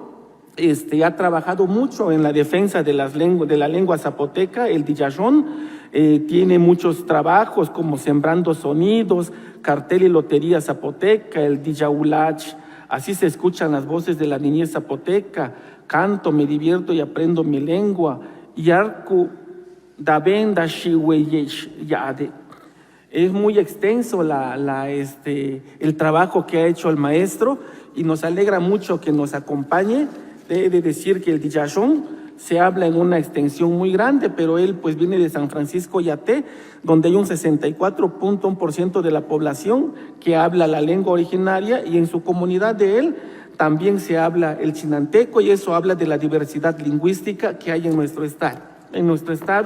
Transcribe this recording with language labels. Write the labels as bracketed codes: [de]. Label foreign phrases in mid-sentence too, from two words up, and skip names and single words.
[es] Ha trabajado mucho en la defensa de la lengua zapoteca, el diyayón, tiene muchos trabajos como Sembrando Sonidos, Cartel y Lotería Zapoteca, el diyaulach, así se escuchan las voces de la niñez zapoteca, canto, me divierto y aprendo mi lengua, [zap] yarku davenda shiweyesh yade. [es] Es muy extenso el trabajo que ha hecho el maestro y nos alegra mucho que nos acompañe. He de decir que el diyayón se habla en una extensión muy grande, pero él pues viene de San Francisco Yaté, donde hay un 64.1% de la población que habla la lengua originaria y en su comunidad de él también se habla el chinanteco y eso habla de la diversidad lingüística que hay en nuestro estado.